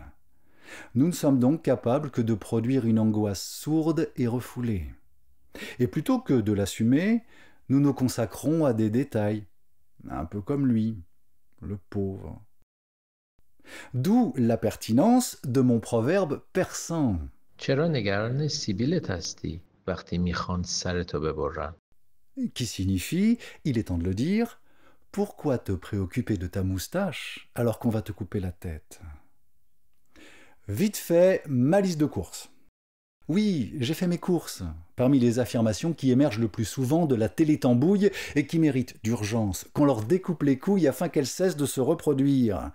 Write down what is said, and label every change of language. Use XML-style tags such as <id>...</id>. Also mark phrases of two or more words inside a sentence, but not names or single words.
<fr>Nous ne sommes donc capables que de produire une angoisse sourde et refoulée. Et plutôt que de l'assumer, nous nous consacrons à des détails, un peu comme lui, le pauvre. D'où la pertinence de mon proverbe persan.</fr> <fa>چرا نگران سیبیلت هستی وقتی میخوان سرتو ببرن؟</fa> <fr>Qui signifie, il est temps de le dire, pourquoi te préoccuper de ta moustache alors qu'on va te couper la tête? Vite fait, ma liste de courses. Oui, j'ai fait mes courses. Parmi les affirmations qui émergent le plus souvent de la télé-tambouille et qui méritent d'urgence qu'on leur découpe les couilles afin qu'elles cessent de se reproduire.</fr>